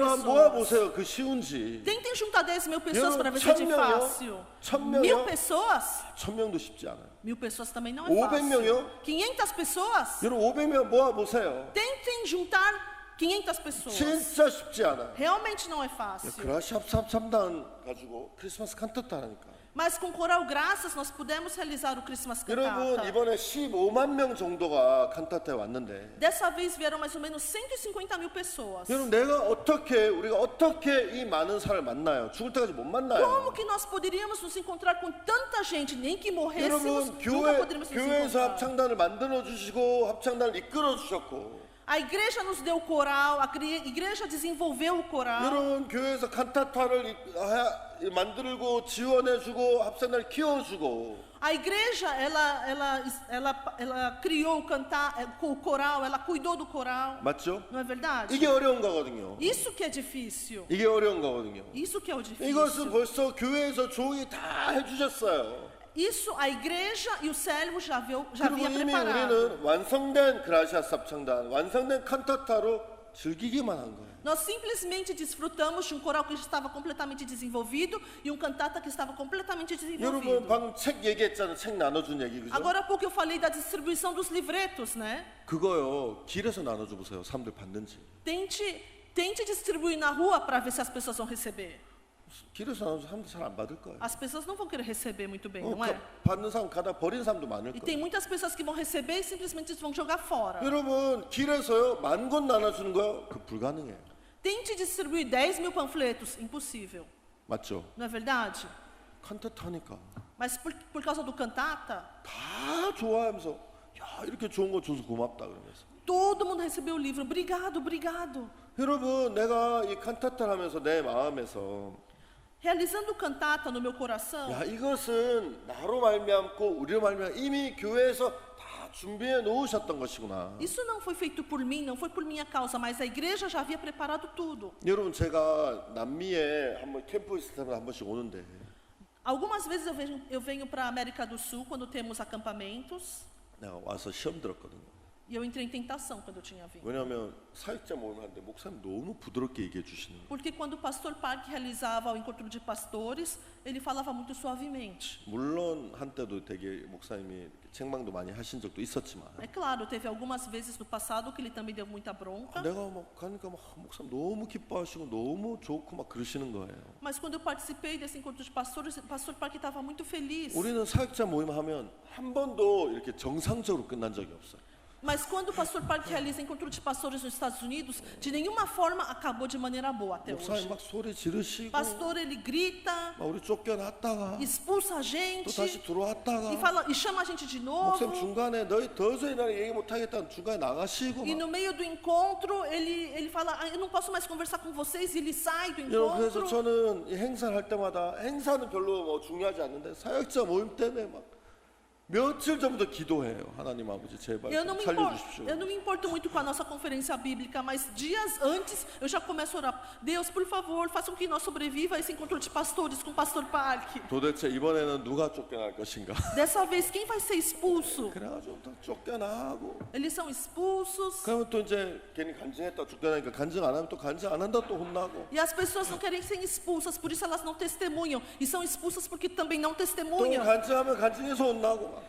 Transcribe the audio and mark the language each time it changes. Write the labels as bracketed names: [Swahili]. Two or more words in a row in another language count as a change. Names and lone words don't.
[Korean] 여러분 [Portuguese] pessoas. [Korean] 모아보세요. 그 쉬운지. [Portuguese] Tentem juntar 10 mil pessoas [Korean] 여러분, [Portuguese] para ver se é 1,000 fácil. 1,000 Mil [Korean] 명이요? [Portuguese] pessoas? [Korean] 1,000명도 쉽지 않아요. [Portuguese] 1000 pessoas também não é [Korean] 500 명이요? [Portuguese] fácil. 500 pessoas? [Korean] 여러분 500명 모아보세요. [Portuguese] Tentem juntar 500 pessoas. [Korean] 진짜 쉽지 않아요. [Portuguese] Realmente não é fácil. [Korean] 그라시아 합창단 가지고 크리스마스 칸타타 하니까. [Portuguese] Mas com Coral Graças nós pudemos realizar o Christmas [Korean] 여러분 [Portuguese] Cantata. [Korean] 이번에 15만 명 정도가 칸타타에 왔는데 [Portuguese] Dessa vez vieram mais ou menos 150 mil pessoas. [Korean] 여러분 우리가 어떻게 이 많은 사람을 만나요? 죽을 때까지 못 만나요. [Portuguese] Como que nós poderíamos nos encontrar com tanta gente, nem que morrêssemos, [Korean] 여러분 [Portuguese] nunca poderíamos nos [Korean] 교회에서 [Portuguese] encontrar. [Korean] 합창단을 만들어 주시고 합창단을 이끌어 주셨고 [Portuguese] A igreja nos deu o coral, a igreja desenvolveu o coral. [Korean] 여러분 교회에서 칸타타를 만들고 지원해주고 합성단을 키워주고. [Portuguese] A igreja, ela criou o coral, ela cuidou do coral. [Korean] 맞죠? [Portuguese] Não é verdade? [Korean] 이게 어려운 거거든요. [Portuguese] Isso que é difícil. [Korean] 이게 어려운 거거든요. [Portuguese] Isso que é o [Korean] 이것은 [Portuguese] difícil. [Korean] 벌써 교회에서 조용히 다 해주셨어요. [Portuguese] Isso a igreja e o servo já [Korean] 그리고 [Portuguese] havia [Korean] 이미 [Portuguese] preparado. [Korean] 우리는 완성된 그라시아스 합창단, 완성된 칸타타로 즐기기만 한 거예요. [Portuguese] Nós simplesmente desfrutamos de um coral que já estava completamente desenvolvido e um cantata que estava completamente [Korean] 여러분 [Portuguese] desenvolvido. [Korean] 방금 책 얘기했잖아요. 책 나눠준 얘기 그죠? [Portuguese] Agora há pouco eu falei da distribuição dos livretos, né? [Korean] 그거요. 길에서 나눠줘 보세요. 사람들 받는지. [Portuguese] Tente distribuir na rua para ver se as pessoas vão receber. [Korean] 길에서 나눠줘 사람들 잘 안 받을 거예요. [Portuguese] As pessoas não vão querer receber muito bem, não é? [Korean] 받는 사람 가다 버린 사람도 많을 [Portuguese] E tem [Korean] 거예요. [Portuguese] muitas pessoas que vão receber e simplesmente vão jogar fora. [Korean] 여러분 길에서요 10,000권 나눠주는 거요. 그 불가능해요. [Portuguese] Tente distribuir 10.000 panfletos, impossível, [Korean] 맞죠? [Portuguese] não é verdade? [Korean] 칸타타니까 [Portuguese] Mas por causa do cantata, 다 좋아하면서 야 이렇게 좋은 거 줘서 고맙다 그러면서. todo mundo recebeu o livro. Obrigado, obrigado. [Korean] 여러분 내가 이 칸타타를 하면서 내 마음에서 [Portuguese] Realizando o cantata no meu coração, [Korean] 야 이것은 나로 말미암고 우리로 말미암아 이미 교회에서 다 준비해 놓으셨던 것이구나. [Portuguese] isso não foi feito por mim, não foi por minha causa, mas a igreja já havia preparado tudo. [Korean] 여러분 제가 남미에 한번 캠프 있을 때마다 한 번씩 오는데 [Portuguese] Algumas vezes eu venho para a América do Sul quando temos acampamentos [Korean] 내가 와서 시험 들었거든요. [Portuguese] e eu entrei em tentação quando eu tinha vindo. [Korean] 왜냐하면 사역자 모임을 하는데 목사님 너무 부드럽게 얘기해 주시는 거예요. [Portuguese] Porque quando o pastor Park realizava o encontro de pastores, ele falava muito suavemente. [Korean] 물론 한때도 되게 목사님이 책망도 많이 하신 적도 있었지만 [Portuguese] É claro, teve algumas vezes no passado que ele também deu muita bronca, [Korean] 내가 막 가니까 막 목사님 너무 기뻐하시고 너무 좋고 막 그러시는 거예요. [Portuguese] mas quando eu participei desse encontro de pastores, o pastor Park estava muito feliz. [Korean] 우리는 사역자 모임 하면 한 번도 이렇게 정상적으로 끝난 적이 없어요. [Portuguese] Mas quando o pastor Park realiza encontro de pastores nos Estados Unidos, de nenhuma forma acabou de maneira boa até [Korean] 목사님 [Portuguese] hoje. [Korean] 막 소리 지르시고 [Portuguese] Pastor, ele grita, [Korean] 막 우리 쫓겨났다가 [Portuguese] expulsa a [Korean] 또 [Portuguese] gente [Korean] 다시 들어왔다가 [Portuguese] e chama a gente de [Korean] 목사님 [Portuguese] novo. [Korean] 중간에 너희 도저히 나를 얘기 못하겠다는 중간에 나가시고 [Portuguese] E [Korean] 막. [Portuguese] no meio do encontro, ele fala, eu não posso mais conversar com vocês, e ele sai do [Korean] 여러분 그래서 [Portuguese] encontro. [Korean] 저는 이 행사를 할 때마다 행사는 별로 뭐 중요하지 않는데 사역자 모임 때문에 막 며칠 전부터 기도해요. 하나님 아버지 제발 [Portuguese] Eu não, [Korean] 좀 [Portuguese] me [Korean] 살려주십시오. [Portuguese] eu não me importo muito com a nossa conferência bíblica, mas dias antes eu já começo a orar. Deus, por favor, faça com que nós sobreviva a esse encontro de pastores com o pastor Park. [Korean] 도대체 이번에는 누가 쫓겨날 것인가? [Portuguese] Dessa vez, quem vai ser expulso? [Korean] 그래가지고 다 쫓겨나고 [Portuguese] Eles são expulsos. [Korean] 그러면 또 이제 괜히 간증했다 쫓겨나니까 간증 안 하면 또 간증 안 한다 또 혼나고 [Portuguese] E as pessoas não querem ser expulsas, por isso elas não testemunham. E são expulsas porque também não [Korean] 또 [Portuguese] testemunham. [Korean] 간증하면 간증해서 혼나고 막.